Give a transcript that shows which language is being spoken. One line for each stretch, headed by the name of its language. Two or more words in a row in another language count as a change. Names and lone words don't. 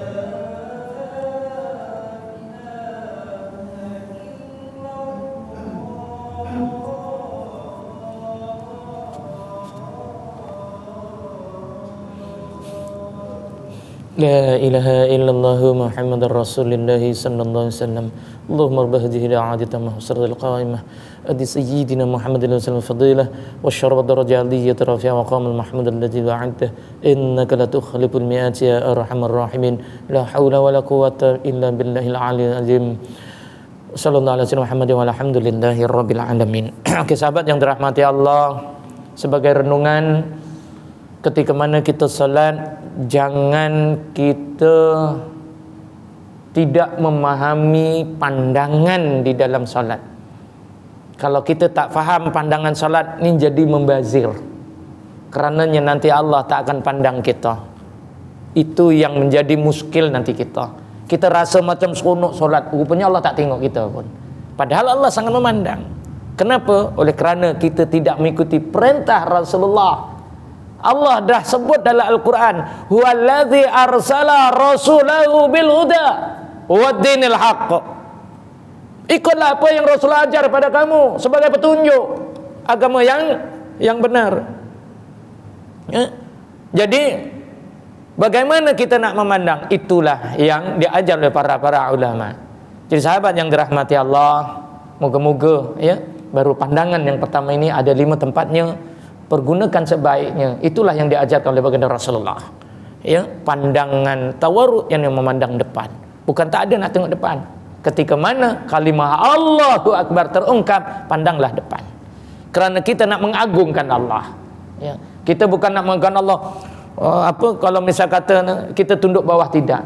Arabic: لا إله إلا الله محمد رسول الله صلى الله عليه وسلم. اللهم رب هذه العادة محصرة القائمة آت سيدنا محمدا صلى الله فضيلة وشرب درجات عالية رفيعة وقام المحمود الذي وعدته إنك لا تخلف الميعاد يا أرحم الراحمين. لا حول ولا قوة إلا بالله العلي العظيم. صلى الله عليه وسلم محمد والحمد لله رب العالمين.
Malay: Oke, sahabat yang dirahmati Allah, sebagai renungan ketika mana kita salat, jangan kita tidak memahami pandangan di dalam salat. Kalau kita tak faham pandangan salat ni, jadi membazir. Karenanya nanti Allah tak akan pandang kita. Itu yang menjadi muskil nanti kita. Kita rasa macam seronok salat, rupanya Allah tak tengok kita pun. Padahal Allah sangat memandang. Kenapa? Oleh kerana kita tidak mengikuti perintah Rasulullah. Allah dah sebut dalam Al-Quran,
Arabic: هو الذي أرسل رسوله بالهدى ودين الحق.
Malay: Ikutlah apa yang Rasulullah ajar pada kamu sebagai petunjuk agama yang benar. Ya? Jadi bagaimana kita nak memandang, itulah yang diajar oleh para ulama. Jadi sahabat yang dirahmati Allah, moga-moga ya, baru pandangan yang pertama ini ada 5 tempatnya, pergunakan sebaiknya. Itulah yang diajarkan oleh baginda Rasulullah. Ya, pandangan tawarruk yang memandang depan. Bukan tak ada nak tengok depan. Ketika mana kalimah
Arabic: الله أكبر
Malay: terungkap, pandanglah depan. Kerana kita nak mengagungkan Allah. Ya, kita bukan nak mengagungkan Allah. Kalau misal kata kita tunduk bawah, tidak.